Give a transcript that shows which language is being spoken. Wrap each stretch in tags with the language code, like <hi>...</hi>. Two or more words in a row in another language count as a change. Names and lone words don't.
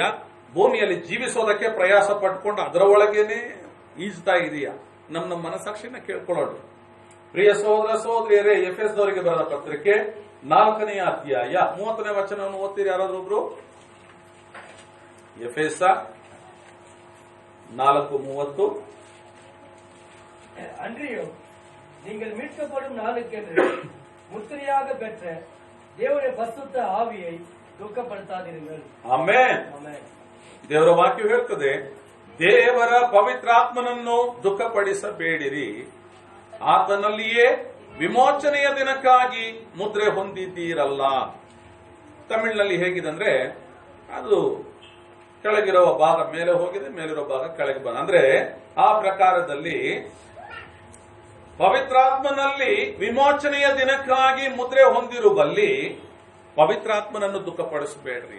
<kn>ಭೂಮಿಯಲ್ಲಿ ಜೀವಿಸೋದಕ್ಕೆ ಪ್ರಯಾಸ ಪಟ್ಕೊಂಡು ಅದರ ಒಳಗೇನೆ ಈಜ್ತಾ ಇದೆಯಾ? ನಮ್ಮ ಮನಸ್ಸಾಕ್ಷಿನ ಕೇಳ್ಕೊಳ್ಳೋಣ. ಪ್ರಿಯ ಸಹೋದರ ಸಹೋದರಿಯರೇ, ಎಫೆಸದವರಿಗೆ ಬರೆದ ಪತ್ರಿಕೆ 4ನೇ ಅಧ್ಯಾಯ 30ನೇ ವಚನವನ್ನು ಓದ್ತೀರಿ ಯಾರಾದ್ರೂ ಒಬ್ರು? ಎಫೆಸ 4:30.</kn> <ta>அன்றியும் நீங்கள் மீட்கப்படும் நாளுக்கென்று முத்திரையாக பெற்ற தேவனுடைய பரிசுத்த ஆவியை துக்கப்படுத்தாதீர்கள்.</ta> <kn>ಆಮೆನ್.</kn> <ta>ஆமென்.</ta> <kn>ದೇವರ ವಾಕ್ಯ ಹೇಳ್ತದೆ, ದೇವರ ಪವಿತ್ರಾತ್ಮನನ್ನು ದುಃಖಪಡಿಸಬೇಡಿರಿ, ಆತನಲ್ಲಿಯೇ ವಿಮೋಚನೆಯ ದಿನಕ್ಕಾಗಿ ಮುದ್ರೆ ಹೊಂದಿದ್ದೀರಲ್ಲ. ತಮಿಳಿನಲ್ಲಿ ಹೇಗಿದೆ ಅಂದ್ರೆ, ಅದು ಕೆಳಗಿರುವ ಭಾಗ ಮೇಲೆ ಹೋಗಿದೆ, ಮೇಲಿರೋ ಭಾಗ ಕೆಳಗೆ ಬಂದ, ಅಂದ್ರೆ ಆ ಪ್ರಕಾರದಲ್ಲಿ ಪವಿತ್ರಾತ್ಮನಲ್ಲಿ ವಿಮೋಚನೆಯ ದಿನಕ್ಕಾಗಿ ಮುದ್ರೆ ಹೊಂದಿರುವಲ್ಲಿ ಪವಿತ್ರಾತ್ಮನನ್ನು ದುಃಖಪಡಿಸಬೇಡ್ರಿ.</kn>